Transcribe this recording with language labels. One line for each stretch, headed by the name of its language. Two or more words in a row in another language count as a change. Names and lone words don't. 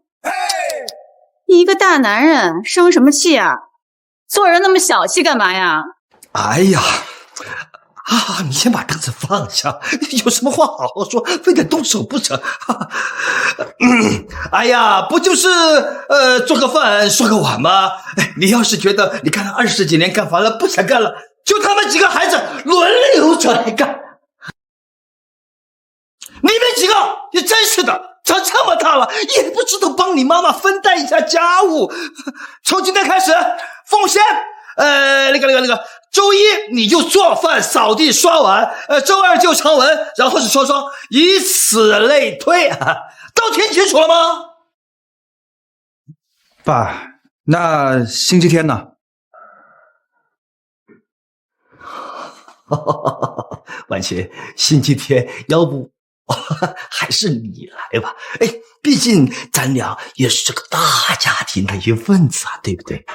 Chinese: 你一個大男人，生什麼氣啊？做人那麼小氣幹嘛呀？哎呀，你先把凳子放下，有什麼話好好說，非得动手不成？哎呀，不就是做個飯刷個碗嗎？你要是覺得你幹了20幾年幹煩了，不想幹了，就他們幾個孩子輪流着來幹。你真是的，長這麼大了也不知道幫你媽媽分擔一下家務。從今天開始，鳳仙，周一你就做飯、掃地、刷碗，周二就常文，然後是双雙，以此類推，都聽清楚了嗎？爸，那星期天呢？婉晴，星期天要不还是你來吧？哎，畢竟咱倆也是這個大家庭的一份子啊，對不對？